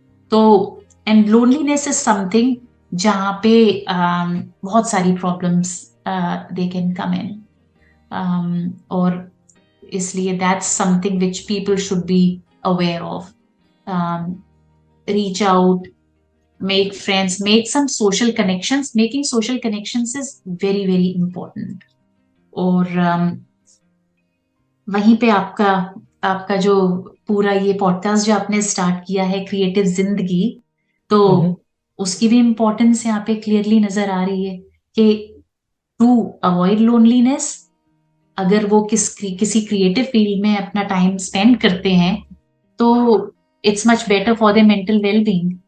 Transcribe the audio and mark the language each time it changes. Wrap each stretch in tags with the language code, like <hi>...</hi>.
<en>तो and loneliness is something</en> <hi>जहाँ पे बहुत सारी</hi> <en>problems they can come in,</en> <hi>और इसलिए</hi> <en>That's something which people should be aware of. Reach out, make friends, make some social connections. Making social connections is very very important.</en> <hi>और वहीं पे आपका जो पूरा ये पॉडकास्ट जो आपने स्टार्ट किया है, क्रिएटिव जिंदगी, तो उसकी भी इम्पोर्टेंस यहाँ पे क्लियरली नजर आ रही है कि</hi> <en>to avoid loneliness,</en> <hi>अगर वो किसी क्रिएटिव फील्ड में अपना टाइम स्पेंड करते हैं, तो</hi> <en>it's much better for their mental well-being.</en>